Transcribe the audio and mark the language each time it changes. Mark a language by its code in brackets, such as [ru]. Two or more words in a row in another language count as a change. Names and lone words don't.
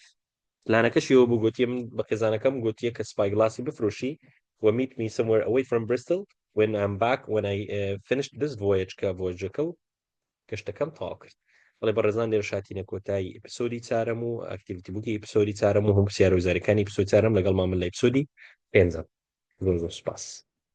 [ckb] پلانەکەشیەوە بوو گوتیە من بە خێزانەکەم گوتیە کە سپای گڵاسی بفرۆشی و [en] meet me somewhere away from Bristol when I'm back when I finished this voyage [ckb] کە voyageەکە و کەشتەکەم تەواو کرد. بەڵێ بەڕێزان لێرە شاتینە کۆتایی ئەپیسۆدی چارەم و ئاکتیڤیتی بووکی ئەپیسۆدی چارەم و هەموو پرسیارە و زارەکانی ئەپیسۆد چارەم لەگەڵ مامن لە ئەپیسۆدی پێنجەم. زۆر سوپاس.